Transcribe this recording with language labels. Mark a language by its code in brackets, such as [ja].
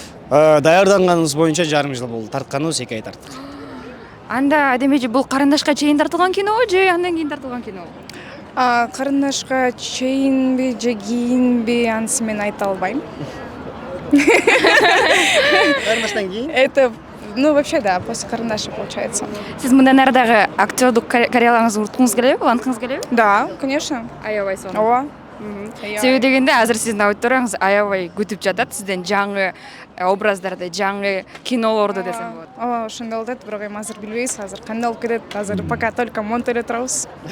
[ky] Даярданганыбыз боюнча жарым жыл болду. Тартканыбыз 2 ай тарттык. Анда демечи бул карындашка чейин тартылган кинобу же андан кийин тартылган кинобу? Карындашка чейинби же кийинби анысы мен айта албайм. Карындаштан кийин? [ru] Это, ну вообще да, после карандаша получается. [ky] Сиз мындан ары дагы актерлук карьераңызды уруткуңуз келеби, уланткыңыз келеби? [ru] Да, конечно. [ky] Аябай сонун. Ооба. Себеби дегенде азыр сиздин аудиторияңыз аябай күтүп жатат сизден жаңы образдарды, жаңы кинолорду десем болот. Ооба, ошондой болуп атат, бирок эми азыр билбейбиз, азыр кандай болуп кетет. Азыр [ru] пока только [ky] монтеле турабыз.